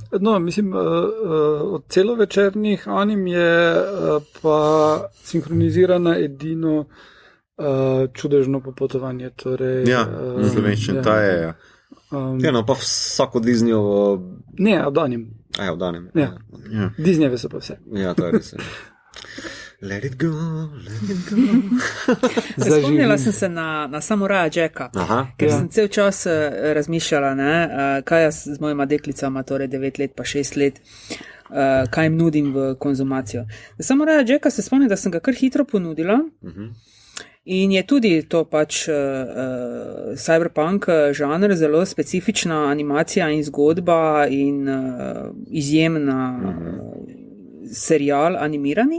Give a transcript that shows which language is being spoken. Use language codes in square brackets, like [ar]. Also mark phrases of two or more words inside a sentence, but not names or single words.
[sl] No, mislim, od celovečernih anim je pa sinhronizirana edino čudežno popotovanje. Torej, Ja, slovenščina, ta je. Ja, no, pa vsako Disneyovo. Ne, od anim. Od Anim. Ja. Ja. Disneyjeve so pa vse. Ja, to je res. [en] Let it go, let it go. [sl] Spomnila sem se na samuraja Jacka, ker sem cel čas razmišljala, ne, kaj jaz z mojima deklicama, torej 9 let pa 6 let, kaj jim nudim v konzumacijo. Samuraja Jacka se spomnim, da sem ga kar hitro ponudila. In je tudi to pač cyberpunk žanr, zelo specifična animacija in zgodba in izjemna serial animirani.